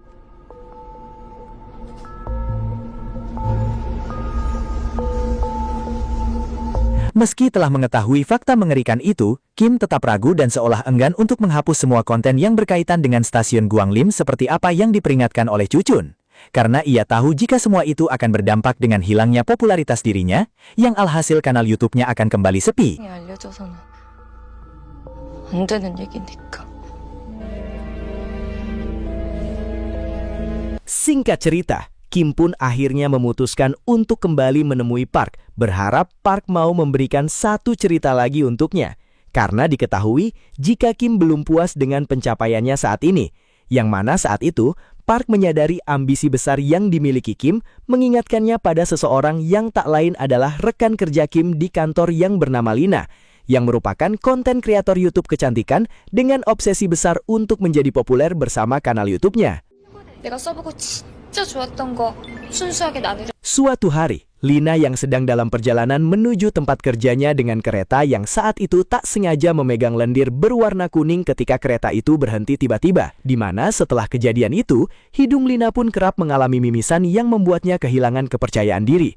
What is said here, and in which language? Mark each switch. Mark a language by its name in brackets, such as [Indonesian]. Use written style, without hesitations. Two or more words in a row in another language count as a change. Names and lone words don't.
[Indonesian] Meski telah mengetahui fakta mengerikan itu, Kim tetap ragu dan seolah enggan untuk menghapus semua konten yang berkaitan dengan stasiun Guanglim seperti apa yang diperingatkan oleh Cucun. Karena ia tahu jika semua itu akan berdampak dengan hilangnya popularitas dirinya, yang alhasil kanal YouTube-nya akan kembali sepi. [Korean] 알려져서는 안 되는 얘기니까. [Indonesian] Singkat cerita, Kim pun akhirnya memutuskan untuk kembali menemui Park, berharap Park mau memberikan satu cerita lagi untuknya. Karena diketahui jika Kim belum puas dengan pencapaiannya saat ini, Yang mana saat itu, Park menyadari ambisi besar yang dimiliki Kim mengingatkannya pada seseorang yang tak lain adalah rekan kerja Kim di kantor yang bernama Lina, yang merupakan konten kreator YouTube kecantikan dengan obsesi besar untuk menjadi populer bersama kanal YouTube-nya. [Korean] 내가 써보고 진짜 좋았던 거 순수하게 나누려. [Indonesian] Suatu hari, Lina yang sedang dalam perjalanan menuju tempat kerjanya dengan kereta yang saat itu tak sengaja memegang lendir berwarna kuning ketika kereta itu berhenti tiba-tiba, di mana setelah kejadian itu, hidung Lina pun kerap mengalami mimisan yang membuatnya kehilangan kepercayaan diri.